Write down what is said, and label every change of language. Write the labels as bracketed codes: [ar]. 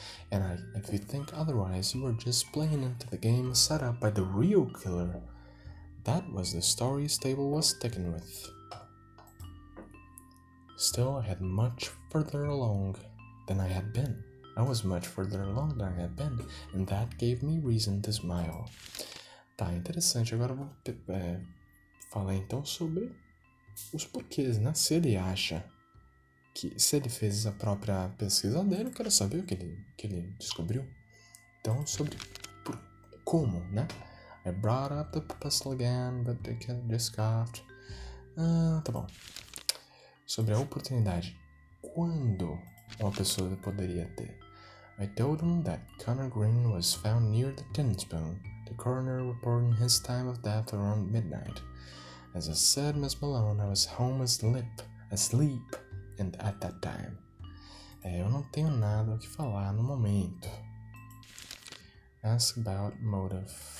[en] And if you think otherwise, you were just playing into the game set up by the real killer. That was the story Stable was sticking with. Still, I had much further along than I had been. I was much further along than I had been, and that gave me reason to smile. [pt] Tá, interessante. Agora eu vou falar então sobre os porquês, né? Se ele acha que... Se ele fez a própria pesquisa dele, eu quero saber o que ele descobriu. Então, sobre como, né? [en] I brought up the pistol again, but the kid just scoffed. [pt] Tá bom. Sobre a oportunidade. Quando uma pessoa poderia ter? [en] I told him that Connor Green was found near the tin spoon, the coroner reporting his time of death around midnight. As I said, Miss Malone, I was home asleep and at that time. [pt] Eu não tenho nada o que falar no momento. [en] Ask about motive.